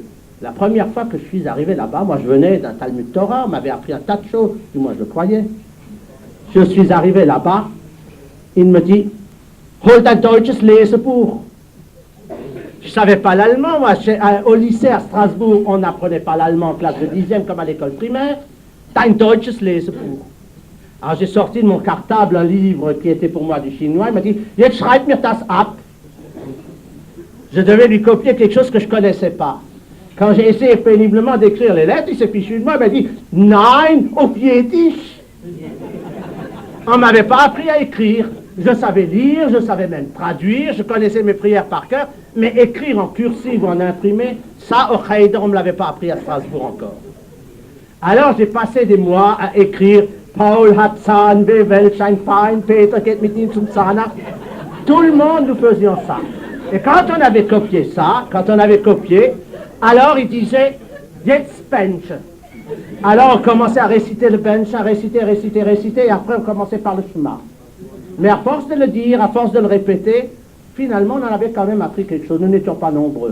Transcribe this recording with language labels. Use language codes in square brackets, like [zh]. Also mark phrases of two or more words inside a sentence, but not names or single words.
[fr] La première fois que je suis arrivé là-bas, moi je venais d'un Talmud Torah, on m'avait appris un tas de choses, du moins je le croyais. Je suis arrivé là-bas, il me dit, [de] Hol dein deutsches Lesebuch. [fr] Je ne savais pas l'allemand, moi, au lycée à Strasbourg, on n'apprenait pas l'allemand en classe de 10e comme à l'école primaire. [de] Dein deutsches Lesebuch. [fr] Alors j'ai sorti de mon cartable un livre qui était pour moi du chinois, il m'a dit, [de] jetzt schreib mir das ab. [fr] Je devais lui copier quelque chose que je ne connaissais pas. Quand j'ai essayé péniblement d'écrire les lettres, il s'est fichu de moi, il m'a dit, [de] nein, auf Jiddisch. [fr] On ne m'avait pas appris à écrire. Je savais lire, je savais même traduire, je connaissais mes prières par cœur, mais écrire en cursive ou en imprimé, ça, au Cheder, on ne me l'avait pas appris à Strasbourg encore. Alors j'ai passé des mois à écrire [de] Paul hat Zahnweh, welch ein Fein, Peter geht mit ihm zum Zahnarzt. [fr] Tout le monde nous faisait ça. Et quand on avait copié ça, alors il disait [de] Jetzt Bench. [fr] Alors on commençait à réciter le Bench, à réciter, et après on commençait par le Shema. Mais à force de le dire, à force de le répéter, finalement on en avait quand même appris quelque chose. Nous n'étions pas nombreux.